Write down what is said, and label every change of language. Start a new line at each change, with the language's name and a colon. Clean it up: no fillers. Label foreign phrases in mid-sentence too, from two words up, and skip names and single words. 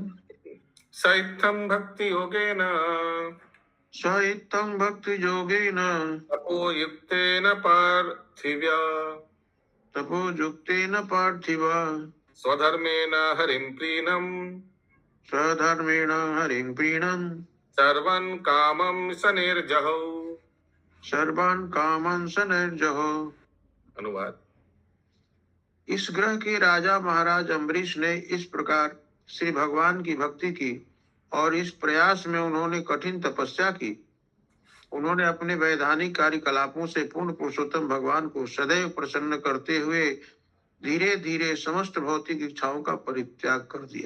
Sanskrit: সাইথম ভক্তি যোগেন তপোযুক্তেন পার্থিবা স্বধর্মেণ হরিং প্রিণম सर्वान् कामं सनिर्जहौ।
Hindi: अनुवाद। इस ग्रह के राजा महाराज अम्बरीश ने इस प्रकार श्री भगवान की भक्ति की और इस प्रयास में उन्होंने कठिन तपस्या की। उन्होंने अपने वैधानिक कार्यकलापों से पूर्ण पुरुषोत्तम भगवान को सदैव प्रसन्न करते हुए धीरे धीरे समस्त भौतिक इच्छाओं का परित्याग कर दिया।